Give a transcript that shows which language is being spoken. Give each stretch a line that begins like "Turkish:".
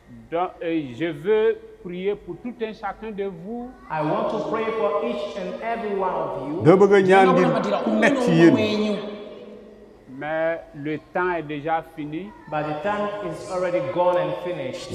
French: Donc je veux prier pour tout un chacun de vous.
English: I want to pray for each and every one of you.
Wolof: da bëgg a ñaan ngir ku nekk ci yéen.
French: Mais le temps est déjà fini.
English: But the time is already gone and finished.